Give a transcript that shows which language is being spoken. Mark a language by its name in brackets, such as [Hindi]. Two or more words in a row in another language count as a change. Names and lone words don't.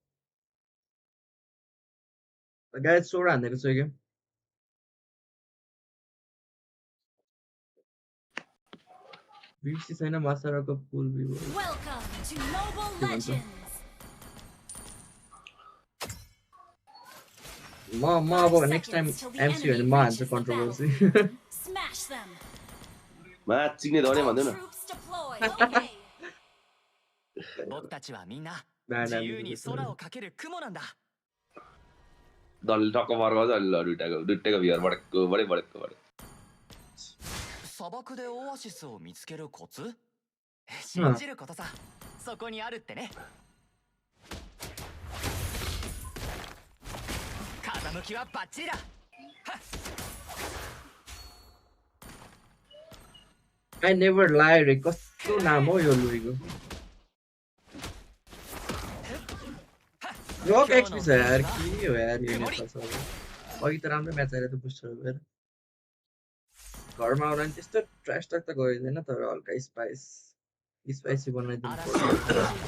[Nepali] गाइस 16 हानेको छु गेम बीसी छैन मास्टरको पुल भ्यू म अब [English] next time [Nepali] एमसी भने म हान्छु कन्ट्रोभर्सी मा चिन्ने धर्ने भन्दैन दलले टक्क मर्काउँछ अनि ल दुइटाको भियर बढेको बढेको [Japanese] 砂漠でオアシスを見つけるコツ信じることさそこにあるってね風向きはバッチリだ [English] I never lie [Nepali] रे कस्तो नाम हो यो लुइको Rock XP छ यार के हो यार यो नेपाल सब अघि त राम्रो म्याच आएर त बुस्टर भएर घरमा आउँदा नि त्यस्तो [English] trash talk [Nepali] त गरिँदैन तर हल्का स्पाइसी बनाइदिनु पर्छ